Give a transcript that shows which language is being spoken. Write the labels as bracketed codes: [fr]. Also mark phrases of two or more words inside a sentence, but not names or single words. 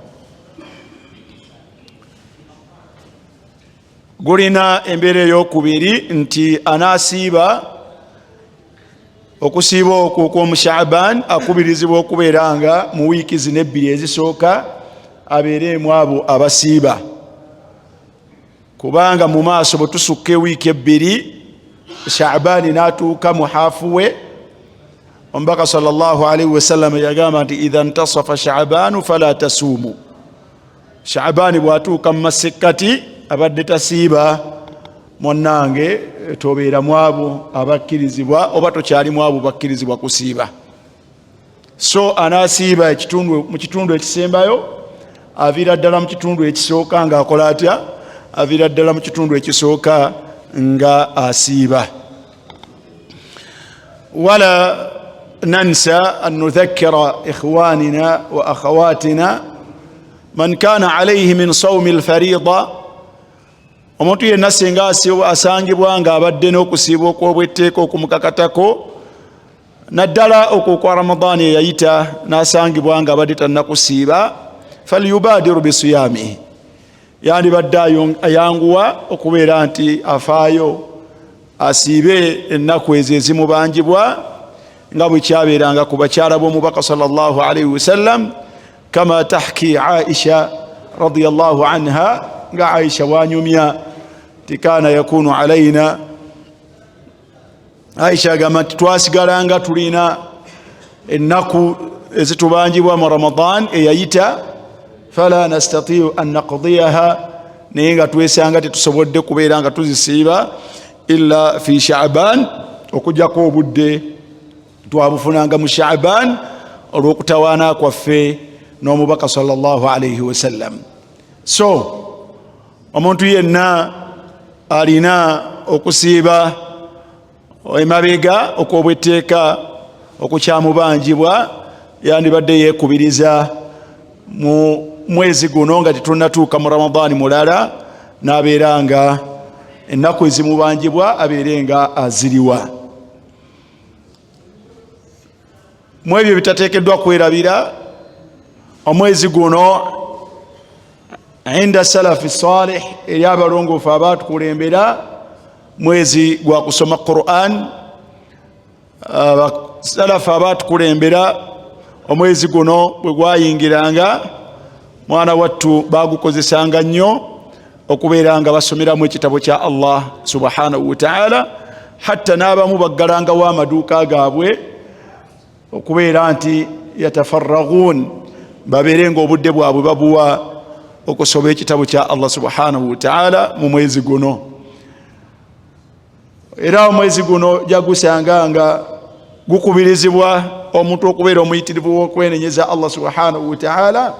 [lg] Gulina embeera ey'okubiri nti anaasiiba okusiiba okwo kw'omu Sha'ban akubirizibwa okubeera nga mu wiiki zino ebbiri ezisooka abeeremu abo abasiiba, kubanga mu maaso bwe tusukka wiiki ebbiri Sha'ban n'atuuka mu haafu we, omubaka [ar] صلى الله عليه وسلم [lg] yagamba nti [ar] إذا انتصف شعبان فلا تصوموا. [lg] Sha'ban bw'atuuka mu masekkati abadde tasiiba, monnange tobeera mu abo abakkirizibwa oba tokyali mu abo bakkirizibwa kusiiba. So anaasiiba mu kitundu ekisembayo, aviira ddala mu kitundu ekisooka nga akola atya? Aviira ddala mu kitundu ekisooka nga asiiba. [ar] ولا ننسى أن نذكر إخواننا و أخواتنا من كان عليه من صوم الفريضة. [lg] Omuntu yenna singa asangibwa nga abadde n'okusiiba okw'obwetteeka okumukakatako, naddala okwo kwa Ramadani eyayita n'asangibwa nga abadde tannakusiiba, [ar] فليبادر بالصيام, [lg] yandibadde ayanguwa okubeera nti afaayo asiibe ennaku ezo ezimubangibwa nga bwe kyabeeranga ku bakyala b'omubaka [ar] صلى الله عليه وسلم, كما تحكي عائشة رضي الله عنها, [lg] nga Aisha wanyumya tikana [ar] يكون علينا. [lg] Aisha agamba nti twasigalanga tulina ennaku ezitubangibwa mu Ramadan eyayita, [ar] فلا نستطيع أن نقضيها, [lg] naye nga twesanga tetusobodde kubeera nga tuzisiiba [ar] إلا في شعبان, [lg] okujjako obudde twabufunanga mu Sha'ban olw'okutawaana kwaffe n'omubaka [ar] صلى الله عليه وسلم. [lg] So omuntu yenna alina okusiiba emabega okw'obwetteeka okukyamubanjibwa, yandibadde yeekubiriza mu mwezi guno nga tetunnatuuka mu Ramadani mulala, n'abeera nga ennaku ezimubanjibwa abeere nga aziriwa. Mu ebyo bitateekeddwa kwerabira, omwezi guno [ar] عند السلف الصالح, [lg] eri abalongoofu abaatukulembera, mwezi gwa kusoma Qur'an. Salafu abaatukulembera omwezi guno bwe gwayingiranga, mwana wattu bagukozesanga nnyo okubeera nga basomeramu ekitabo kya Allah [ar] سبحانه وتعالى, [lg] hatta n'abamu baggalangawo amaduuka gaabwe okubeera nti yatafarraguun, babeere ng'obudde bwabwe babuwa okusoma ekitabo kya Allah [ar] سبحانه وتعالى [lg] mu mwezi guno. Era omwezi guno jagusanga nga gukubirizibwa omuntu okubeera omuyitirivu w'okwenenyeza Allah [ar] سبحانه وتعالى.